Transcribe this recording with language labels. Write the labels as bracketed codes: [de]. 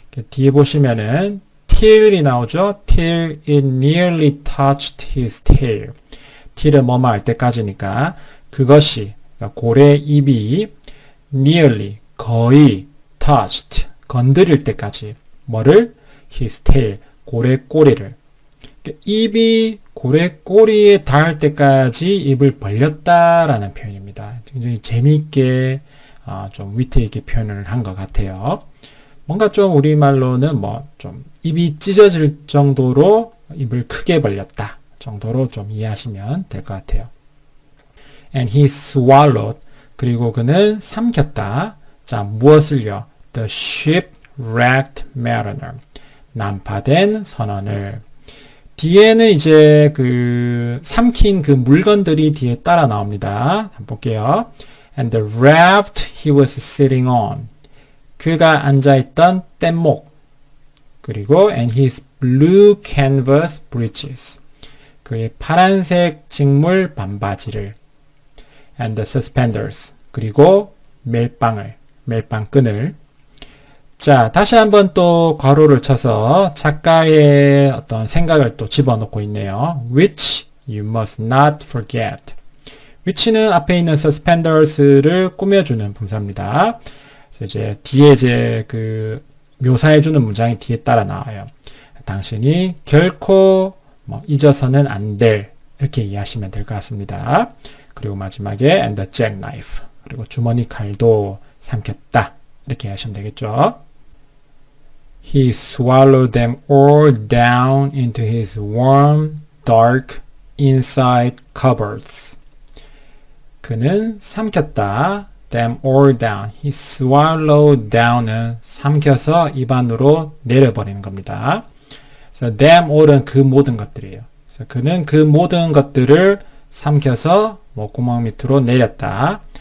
[ko] 뒤에 보시면은 till이 나오죠. [en] till it nearly touched his tail. [ko] till은 뭐뭐 할 때까지니까 그것이 그러니까 고래 입이 nearly 거의 touched 건드릴 때까지 뭐를? his tail 고래 꼬리를 입이 고래 꼬리에 닿을 때까지 입을 벌렸다라는 표현입니다. 굉장히 재미있게 좀 위트 있게 표현을 한 것 같아요. 뭔가 좀 우리말로는 뭐 좀 입이 찢어질 정도로 입을 크게 벌렸다 정도로 좀 이해하시면 될 것 같아요. [en] And he swallowed [ko] 그리고 그는 삼켰다. 자, 무엇을요? [en] The shipwrecked mariner [ko] 난파된 선원을 뒤에는 이제 그 삼킨 그 물건들이 뒤에 따라 나옵니다. 한번 볼게요. [en] And the raft he was sitting on. [ko] 그가 앉아있던 뗏목. [en] 그리고 and his blue canvas breeches. [ko] 그의 파란색 직물 반바지를. [en] And the suspenders. [ko] 그리고 멜빵끈을. 자, 다시 한번 또 괄호를 쳐서 작가의 어떤 생각을 또 집어넣고 있네요. [en] Which you must not forget. [ko] which는 앞에 있는 suspenders를 꾸며주는 분사입니다. 그래서 이제 뒤에 이제 그 묘사해주는 문장이 뒤에 따라 나와요. 당신이 결코 잊어서는 안 될 이렇게 이해하시면 될 것 같습니다. 그리고 마지막에 [en] and the jackknife. [ko] 그리고 주머니 칼도 삼켰다. 이렇게 하시면 되겠죠. [en] He swallowed them all down into his warm, dark, inside cupboards. [ko] 그는 삼켰다. [en] Them all down. He swallowed down [ko] 은 삼켜서 입안으로 내려버리는 겁니다. 그래서 [en] them all [ko] 은 그 모든 것들이에요. 그래서 그는 그 모든 것들을 삼켜서 목구멍 밑으로 내렸다.